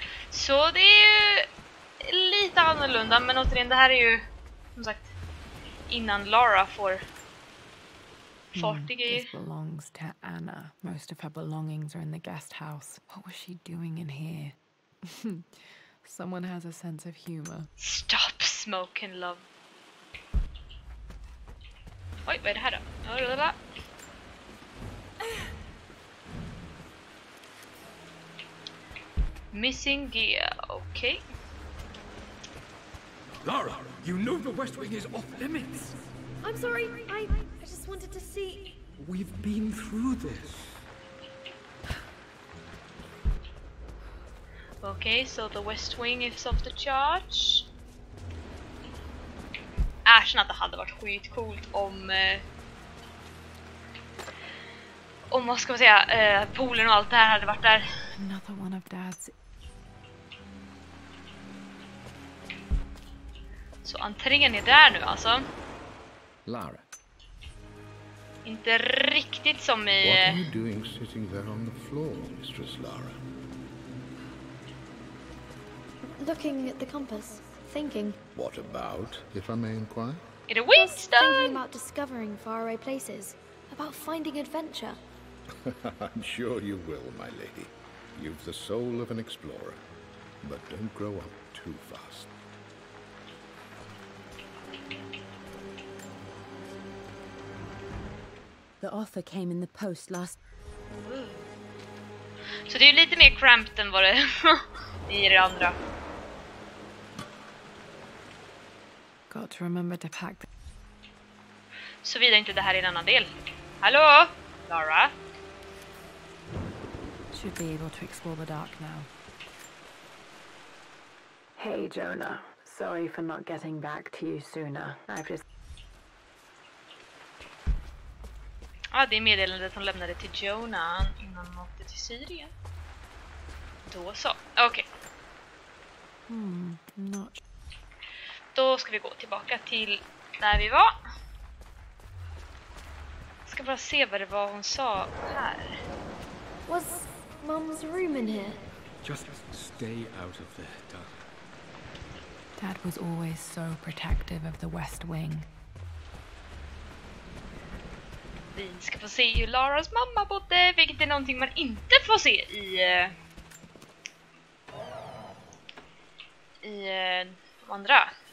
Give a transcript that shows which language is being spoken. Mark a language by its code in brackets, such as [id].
[sv] Så det är ju lite annorlunda, men återigen, det här är ju som sagt innan Lara får fart i grejer. [en] This belongs to Anna. Most of her belongings are in the guest house. What was she doing in here? Someone has a sense of humor. Stop smoking, love. [sv] Oj, vad är det här då? [en] Missing gear, okay. Lara, you know the West Wing is off limits. I'm sorry, I just wanted to see. We've been through this. Okay, so the West Wing is off the charge. [sv] Erkänn att det hade varit skitcoolt om vad ska man säga, poolen och allt det här hade varit där. [en] Another one of Dad's. [sv] Så entrén är där nu alltså. Lara, Inte riktigt som i... [en] What are you doing sitting there on the floor, Mistress Lara? Looking at the compass, thinking. What about, if I may inquire? [sv] Är det [en] Just thinking Winston? about discovering faraway places, about finding adventure. I'm sure you will, my lady. You've the soul of an explorer. But don't grow up too fast. The offer came in the post last. [sv] Så det är ju lite mer cramped än vad det i det andra. [en] Got to remember to pack. [sv] Såvida inte det här är en annan del. Hallå? Lara? [en] Should be able to explore the dark now. Hey Jonah, sorry for not getting back to you sooner. I've just... [sv] Ja, det är meddelandet hon lämnade till Jonah innan hon åkte till Syrien. Då så. Okej. [en] Not... [sv] Då ska vi gå tillbaka till där vi var. Ska bara se vad det var hon sa här. [en] Was Mum's room in here? Just stay out of there, darling. Dad was always so protective of the West Wing. [sv] Vi ska få se hur Laras mamma bodde, vilket är någonting man inte får se i de andra.